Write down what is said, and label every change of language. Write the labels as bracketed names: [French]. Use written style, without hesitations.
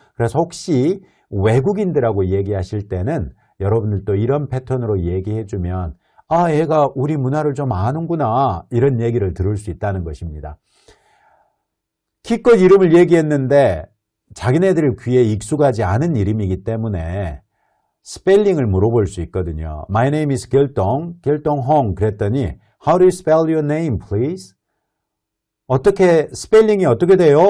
[Korean] 그래서 혹시 외국인들하고 얘기하실 때는 여러분들도 이런 패턴으로 얘기해주면 아, 얘가 우리 문화를 좀 아는구나. 이런 얘기를 들을 수 있다는 것입니다. 기껏 이름을 얘기했는데 자기네들 귀에 익숙하지 않은 이름이기 때문에 스펠링을 물어볼 수 있거든요. [English] My name is 길동, 길동홍 [Korean] 그랬더니 [English] How do you spell your name, please? [Korean] 어떻게 스펠링이 어떻게 돼요?